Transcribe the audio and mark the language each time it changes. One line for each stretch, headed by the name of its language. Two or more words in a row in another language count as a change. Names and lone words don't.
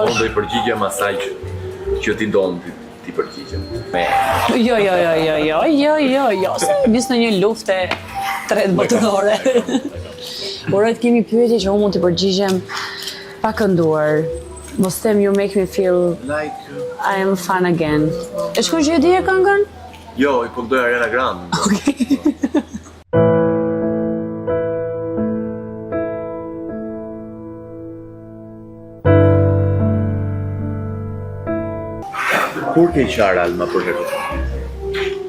Albanian: Unë është? do i përgjigjem asaj që ti don ti përgjigjem. Jo, se bis në një luftë tretë botërore. Por të kemi pyetje që unë mund të përgjigjem pa kënduar. Mos them
English: you make me feel I am fun again.
Albanian: E shkoj që e di e këngën? Jo, i këndoj Ariana Grande. Kur ke qarë Alma për herë?